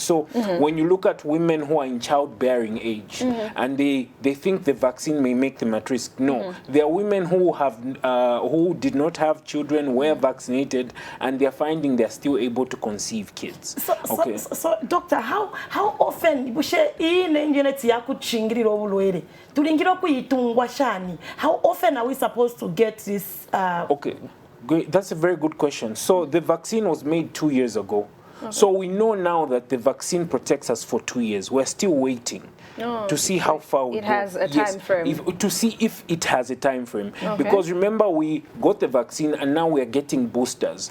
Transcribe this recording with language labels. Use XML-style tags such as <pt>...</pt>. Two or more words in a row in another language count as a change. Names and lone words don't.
<en>So when you look at women who are in childbearing age and they think the vaccine may make them at risk, no. There are women who have who did not have children, were vaccinated, and they're finding they're still able to conceive kids. So doctor, how often</en> <bem>bushe ine njeneti ya kuchingirira obulwere tulingira kuyitungwa shani?</bem> <en>How often are we supposed to get this Okay, great. That's a very good question. So the vaccine was made 2 years ago. So we know now that the vaccine protects us for 2 years. We're still waiting to see how far we It go. has a time frame. To see if it has a time frame. Because remember, we got the vaccine and now we are getting boosters.</en>